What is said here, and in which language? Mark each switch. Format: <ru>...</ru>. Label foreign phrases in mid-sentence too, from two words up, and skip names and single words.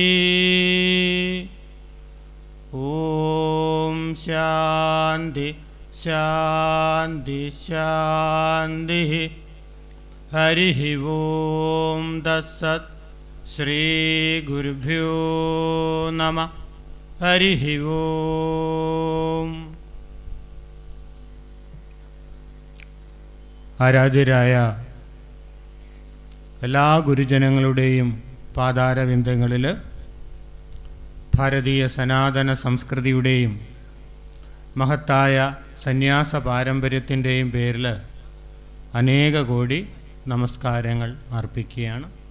<sa>ओम शांति शांति शांति। हरि ओम तत्सत्। श्री गुरुभ्यो नमः। हरि ओम।</sa> <ml>ആരാധ്യരായ എല്ലാ ഗുരുജനങ്ങളുടെയും പാതാരവിന്ദങ്ങളിൽ ഭാരതീയ സനാതന സംസ്കൃതിയുടെയും മഹത്തായ സന്യാസ പാരമ്പര്യത്തിൻ്റെയും പേരിൽ അനേക കോടി നമസ്കാരങ്ങൾ അർപ്പിക്കുകയാണ്.</ml>